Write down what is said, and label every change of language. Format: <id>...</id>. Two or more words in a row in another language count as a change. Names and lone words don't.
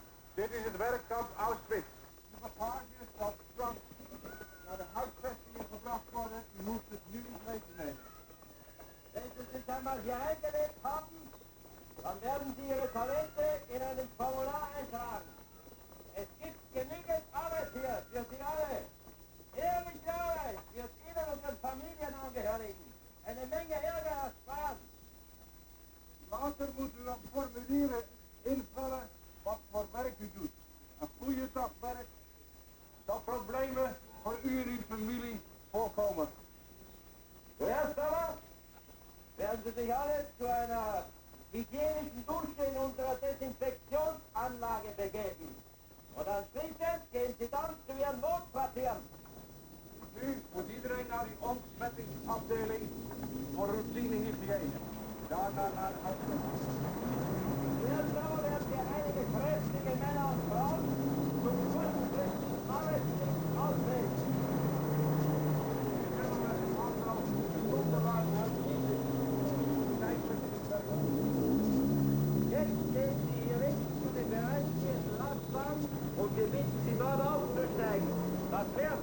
<nl>Dit is het werkkamp Auschwitz. De bagage staat strak. Naar de huisvestingen gebracht worden, u hoeft het nu niet mee te nemen.</nl> <de>Wenn Sie sich einmal hier eingelebt haben, dann werden Sie Ihre Talente in einem Formular eintragen. Es gibt genügend Arbeit hier für Sie alle. Ehrliche Arbeit wird Ihnen und Ihren Familienangehörigen eine Menge Ärger ersparen.</de> <nl>Later moet u nog formulieren invullen wat voor werk u doet. Een goede dag werk zal problemen voor u en uw familie voorkomen.</nl> <de>Zuerst aber werden Sie sich alle zu einer hygienischen Dusche in unserer Desinfektionsanlage begeben. Und anschließend gehen Sie dann zu Ihren Notquartieren.</de> <nl>Nu moet iedereen naar die ontsmettingsafdeling voor routinehygiëne. Daarna naar de huisvesting.</nl> <de>Zuerst aber werden wir einige kräftige Männer und Frauen zum kurzfristigen Arbeitsdienst auswählen. Jetzt gehen Sie direkt zu den bereitstehenden Lastwagen und wir bitten Sie dort aufzusteigen. Das fährt.</de>